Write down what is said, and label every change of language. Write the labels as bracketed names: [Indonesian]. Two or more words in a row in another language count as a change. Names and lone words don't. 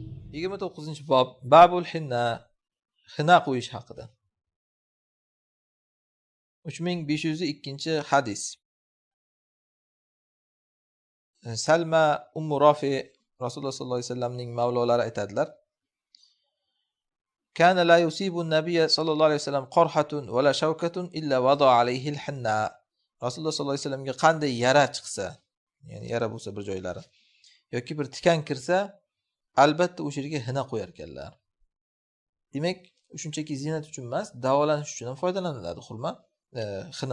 [Uzbek] 29-bob [Arabic] باب الحناء, [Uzbek] xina qo'yish haqida. 3502-hadis. Salma Ummu Rafi Rasululloh [Arabic] صلى الله عليه وسلم [Uzbek] mavlolari aytadilar: [Arabic] "كان لا يصيب النبي صلى الله عليه وسلم قرحة ولا شوكة إلا وضع عليه الحناء." [Uzbek] Rasululloh [Arabic] صلى الله عليه وسلم [Uzbek] qanday yara chiqsa, ya'ni yara bo'lsa bir joylari yoki bir tikan kirsa, albatta o'sha yerga hina qo'yar ekanlar. Demak, shunchaki zinat uchun emas, davolanish uchun ham foydalaniladi xurma, xina.